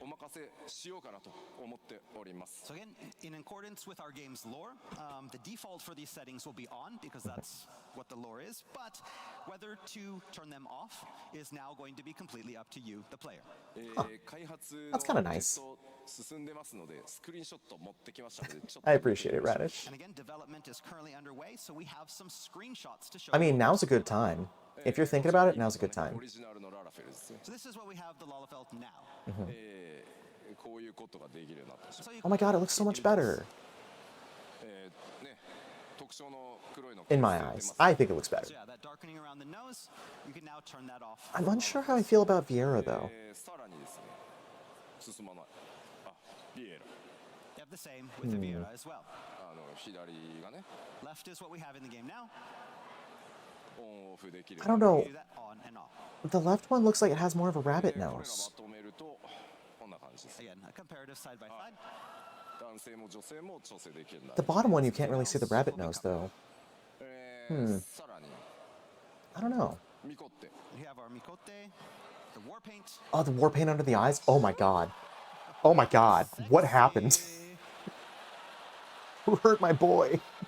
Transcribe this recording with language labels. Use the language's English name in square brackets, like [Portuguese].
[Japanese] お任せしようかなと思っております。 [English] So again, in accordance with our game's lore, the default for these settings will be on because that's what the lore is. But whether to turn them off is now going to be completely up to you, the player. That's kind of nice. [Japanese] 進んでますのでスクリーンショット持ってきましたのでちょっと [English] I appreciate it, Radish. And again, development is currently underway, so we have some screenshots to show. I mean, now's a good time. If you're thinking about it, now's a good time. [Japanese] オリジナルのララフェルですね。 [English] So this is what we have the Lalafelt now. [Japanese] こういうことができるようになってしま [English] So you Oh my god, it looks so much better. [Japanese] ね特徴の黒いの [English] In my eyes. I think it looks better. So yeah, that darkening around the nose, you can now turn that off. I'm unsure how I feel about Vieira, though. [Japanese] さらにですね進まないあビエラ [English] You have the same with the Viera as well. [Japanese] 左がね [English] Left is what we have in the game now. [Japanese] オンオフできる。 [English] I don't know. Do that on and off. The left one looks like it has more of a rabbit [Japanese] これが [English] nose. [Japanese] まとめるとこんな感じです。 [English] Again, a comparative side by side. [Japanese] 男性も女性も調整できるんだ。 [English] The bottom one, you can't really see the rabbit nose, though. [Japanese] さらに [English] I don't know. [Japanese] ミコって [English] We have our Mikote, the war paint. Oh, the war paint under the eyes? Oh my god. Oh my god. What happened? Sexy. Who hurt my boy?